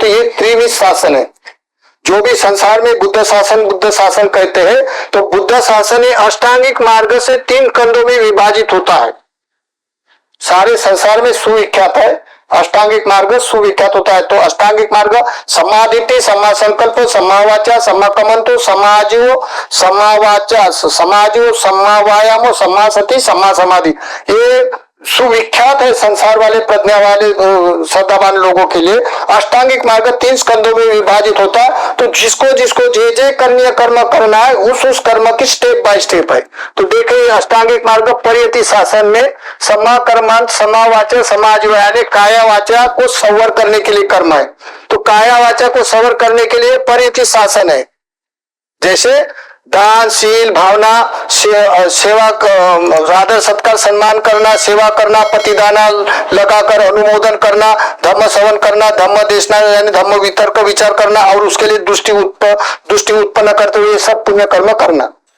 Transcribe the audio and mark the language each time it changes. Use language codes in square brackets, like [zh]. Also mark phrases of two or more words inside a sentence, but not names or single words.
[hi] तो ये त्रिविध शासन है। जो भी संसार में बुद्ध शासन कहते हैं, तो बुद्ध शासन अष्टांगिक मार्ग से 3 खंडों में विभाजित होता है। सारे संसार में सुविख्यात है, अष्टांगिक मार्ग सुविख्यात होता है। तो अष्टांगिक मार्ग [pi] समाधिति, सम्मा संकल्प, सम्मा वाचा, सम्मा कमंतो, समाजीव, सम्मा वाचा, समाजीव, सम्मा व्यायामो, सम्मा सति, सम्मा समाधि। [hi] ये सुविख्यात है संसार वाले प्रज्ञा वाले श्रद्धावान लोगों के लिए। अष्टांगिक मार्ग 3 स्कंदों में विभाजित होता है। तो जिसको जिसको जे कन्या कर्म करना है उस कर्म की स्टेप बाय स्टेप है। तो देखिए अष्टांगिक मार्ग परियति शासन में [pi] सम्मा कर्मांत, सम्मा वाचा, समाजीव [hi] यानी काया वाचा को संवर करने के लिए कर्म है। तो काया वाचा को संवर करने के लिए परियति शासन है। जैसे दान, शील, भावना, सेवा, आदर सत्कार, सम्मान करना, सेवा करना, प्रतिदाना लगाकर अनुमोदन करना, धर्म श्रवण करना, धर्म देशना यानी धर्म वितर्क विचार करना, और उसके लिए दृष्टि उत्पन्न करते हुए सब पुण्य कर्म करना।